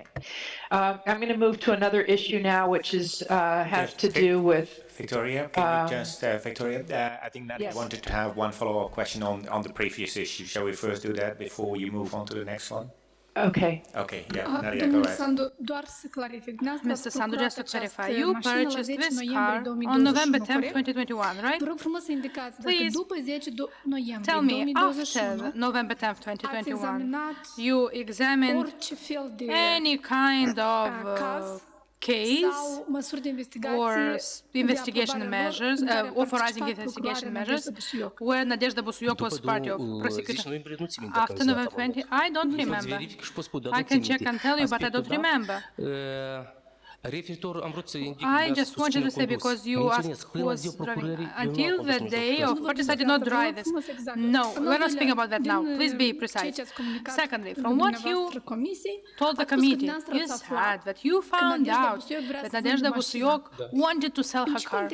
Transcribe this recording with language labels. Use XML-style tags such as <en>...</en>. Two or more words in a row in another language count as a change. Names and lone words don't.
<en>I'm going to move to another issue now, which is has to do with. Victoria, can you just, Victoria, I think Nadia Yes. wanted to have one follow-up question on the previous issue. Shall we first do that before you move on to the next one? Okay. Okay, yeah, Nadia, go</en> <ro>Domnul</ro> <en>ahead.</en> <ro>Sandu, doar să clarific.</ro> <en>Mr. Sandu, just to clarify, you purchased this car on November 10th, 2021, right?</en> <ro>Vă rog frumos să indicați dacă</ro> <en>Please</en> <ro>după 10 noiembrie</ro> <en>Tell me,</en> <ro>2021</ro> <en>after November 10th,</en> <ro>ați</ro> <en>2021,</en> <ro>examinat</ro> <en>you examined</en> <ro>orice fel de</ro> <en>any kind of</en> <ro>caz</ro> <en>case</en> <ro>sau măsuri de investigație</ro> <en>or</en> <ro>de</ro> <en>investigation</en> <ro>aprobarea lor</ro> <en>measures,</en> <ro>în care a</ro> <en>authorizing</en> <ro>participat</ro> <en>investigation</en> <ro>procurarea</ro> <en>measures,</en> <ro>Nadejda Busuioc.</ro> <en>where Nadezhda Busuioc was party of</en> <ro>10</ro> <en>prosecutor.</en> <ro>noiembrie nu țin minte</ro> <en>After</en> <ro>dacă</ro> <en>November 20, I don't remember.</en> <ro>verific și pot spune, dar</ro> <en>I</en> <ro>nu</ro> <en>can</en> <ro>țin</ro> <en>check</en> <ro>minte.</ro> <en>and tell you, but I</en> <ro>Aspectul</ro> <en>don't remember.</en> <ro>Referitor, am vrut să indic,</ro> <en>I just wanted to say, because you asked who was driving. Until the day of purchase, I did not drive this. No, we're not speaking about that now. Please be precise. Secondly, from what you told the committee, you said that you found out that Nadezhda Busuioc wanted to sell her car.</en>